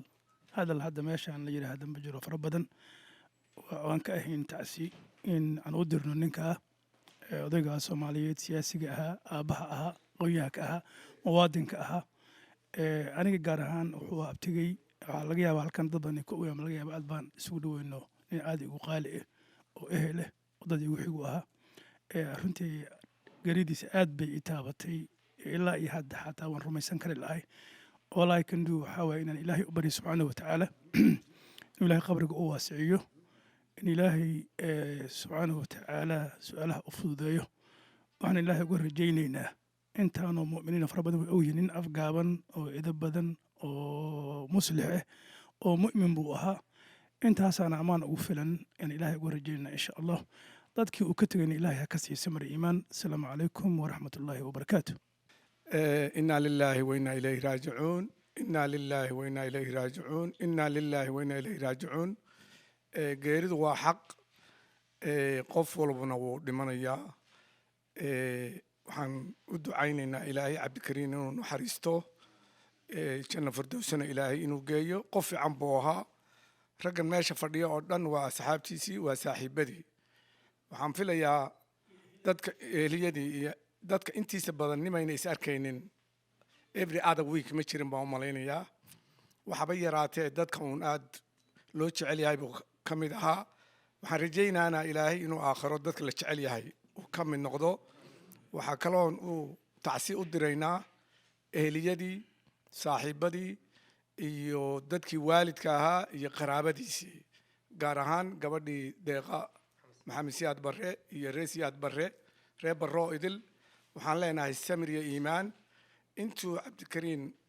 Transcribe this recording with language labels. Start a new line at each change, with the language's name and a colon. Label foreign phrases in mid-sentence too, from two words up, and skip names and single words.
Somali: hadal hadda meeshaan la yidhaahda ma jiro fara badan waan ka ahayn tacsi in aan u dirno ninkaa odaygaa soomaaliyeed siyaasiga ahaa aabbaha ahaa aqoonyahanka ahaa muwaadinka ahaa aniga gaar ahaan wuxuu abtigay waxaa laga yaaba halkan dad badan ka ogaama laga yaaba aad baan isugu dhaweyno nin aad igu qaali ah oo ehel ah oo dad igu xigu ahaa runtii garidiisa aad bay i taabatay ilaa iyo hadda xataa waan rumaysan kari lahay
English: all I can do
Somali: waxaa waaye inaan ilaahay u baryo
Arabic: سبحانه وتعالى
Somali: inuu ilaahay qabriga u waasiciyo in ilaahay
Arabic: سبحانه وتعالى
Somali: su-aalaha u fududeeyo waxaan ilaahay uga rajaynaynaa intaanoo mu'miniina fara badan way ogyihin nin afgaaban oo edab badan oo muslix ah oo mu'min buu ahaa intaasaana ammaan ugu filan in ilaahay uga rajaynaa
Arabic: إن شاء الله
Somali: dadkii uu ka tegayna ilaahay ha ka siiya samir iimaan
Arabic: السلام عليكم ورحمة الله وبركاته إنا لله وإنا إليه راجعون
Somali: إنا لله وإنا إليه راجعون إنا لله وإنا إليه راجعون geeridu waa xaq qof walbana wuu dhimanayaa waxaan u ducaynaynaa ilaahay cabdikariin inuu naxariisto janno firdowsana ilaahay inuu geeyo qof fiican buu ahaa raggan meesha fadhiya oo dhan waa asxaabtiisii waa saaxiibadii waxaan filayaa dadka ehliyadii iyo dadka intiisa badan nimayna is arkaynin
English: every other week
Somali: ma jirin baan u malaynayaa waxaba yaraatee dadka uun aad loo jecel yahay buu ka mid ahaa waxaan rajaynaanaa ilaahay inuu aakhiro dadka la jecel yahay uu ka mid noqdo waxaa kaloon uu tacsi u diraynaa ehliyadii saaxiibadii iyo dadkii waalidka ahaa iyo qaraabadiisii gaar ahaan gabadhii deeqa maxamed siyaad barre iyo reer siyaad barre reer barroo idil waxaan leenahay samir iyo iimaan intuu cabdikariin